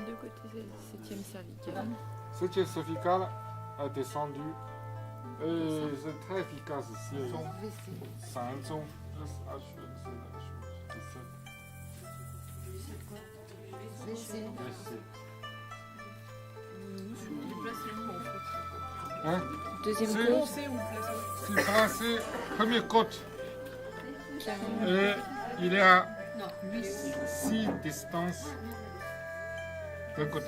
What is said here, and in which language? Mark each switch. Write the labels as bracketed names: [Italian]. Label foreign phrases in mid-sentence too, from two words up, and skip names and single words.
[French] côté septième cervical. Septième cervical a descendu. Et c'est très efficace ici. [Chinese] 3 中就是二十四 Hein? [French] Deuxième C'est côte. c'est placé première côte. Et il y a 6 distances d'un côté.